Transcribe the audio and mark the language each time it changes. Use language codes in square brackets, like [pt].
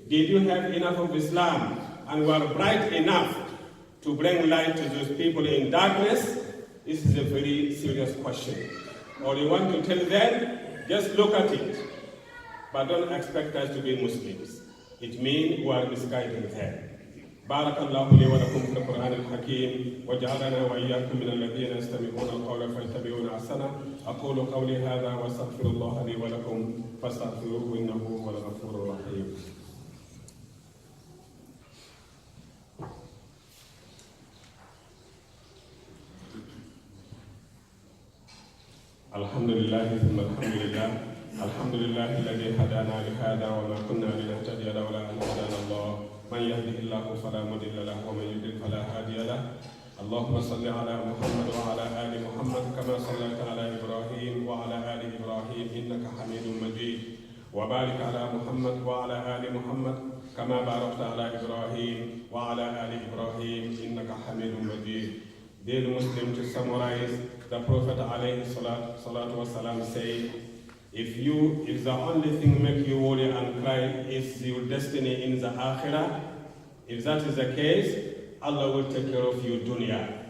[en] Did you have enough of Islam and were bright enough to bring light to those people in darkness? This is a very serious question. Or you want to tell them, just look at it, but don't expect us to be Muslims. It means we are misguiding them. [ar] بارك الله لي ولكم في القرآن الحكيم وجعلنا وإياكم من الذين يستمعون القول فيتبعون أحسنه. أقول قولي هذا وأستغفر الله لي ولكم فاستغفروه إنه هو الغفور الرحيم. الحمد لله ثم الحمد لله. الحمد لله الذي هدانا لهذا وما كنا لنهتدي لولا أن هدانا الله. من يهده الله فلا مضل له ومن يضلل فلا هادي له. اللهم صل على محمد وعلى آل محمد كما صليت على إبراهيم وعلى آل إبراهيم إنك حميد مجيد وبارك على محمد وعلى آل محمد كما باركت على إبراهيم وعلى آل إبراهيم إنك حميد مجيد. [en] Dear Muslim, to summarize, the Prophet alayhi salatu wasalam said, if the only thing make you worry and cry is your destiny in the akhirah, if that is the case, Allah will take care of your dunya.